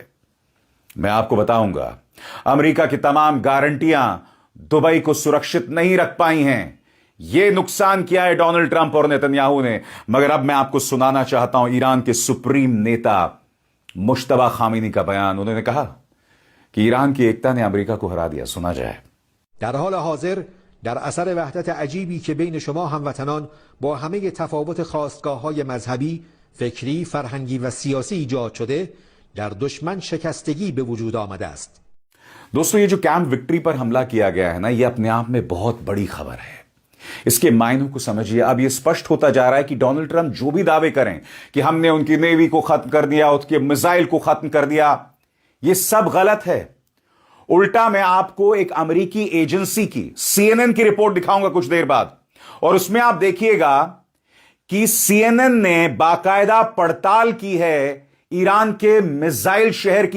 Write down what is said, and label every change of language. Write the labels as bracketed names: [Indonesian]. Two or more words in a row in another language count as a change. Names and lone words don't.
[Hindi] मैं आपको बताऊंगा, अमेरिका की तमाम गारंटियां दुबई को सुरक्षित नहीं रख पाई हैं। यह नुकसान किया है डोनाल्ड ट्रंप और नेतन्याहू ने। मगर अब मैं आपको सुनाना चाहता हूं ईरान के सुप्रीम नेता मुश्तबा खामेनी का बयान। उन्होंने कहा कि ईरान की एकता ने अमेरिका को हरा दिया। सुना जाए। [Persian] در حال حاضر در اثر وحدت عجیبی که بین شما هموطنان با همه تفاوت خاستگاه‌های مذهبی، فکری، فرهنگی و سیاسی ایجاد شده، در دشمن شکستگی به وجود آمده است. [Hindi] दोस्तों ये जो कैंप विक्ट्री पर हमला किया गया है ना, ये अपने आप में बहुत बड़ी खबर है। इसके मायनों को समझिए। अब यह स्पष्ट होता जा रहा है कि डोनाल्ड ट्रंप जो भी दावे करें कि हमने उनकी नेवी को खत्म कर दिया, उसके मिसाइल को खत्म कर दिया, यह सब गलत है। उल्टा मैं आपको एक अमेरिकी एजेंसी की, CNN की रिपोर्ट दिखाऊंगा कुछ देर बाद, और उसमें आप देखिएगा कि CNN ने बाकायदा पड़ताल की है ईरान के मिसाइल शहर की।